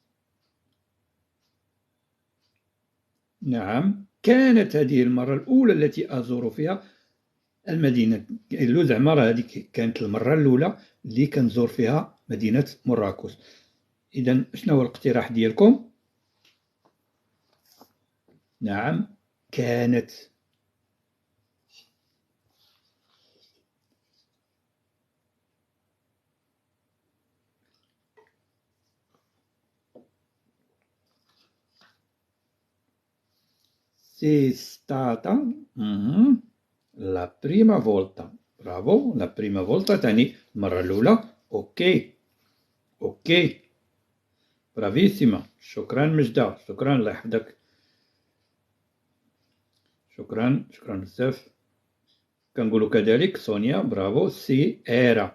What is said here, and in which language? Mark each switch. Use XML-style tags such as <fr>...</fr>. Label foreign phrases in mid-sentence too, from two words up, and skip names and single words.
<ar>نعم، كانت هذه المرة الأولى التي أزور فيها المدينة. له زعما راه هذيك كانت المرة الأولى اللي كنزور فيها مدينة مراكش. إذا شنو هو الاقتراح ديالكم؟ نعم، كانت.</ar> <it>Sei stata la prima volta.</it> <ar>برافو.</ar> <it>la prima volta</it> <ar>تعني المرة الأولى. أوكي أوكي. برافيسيما. شكرا مجدة. شكرا، الله يحفظك. شكرا شكرا بزاف. كنقولوا كذلك سونيا. برافو.</ar> <it>si era.</it>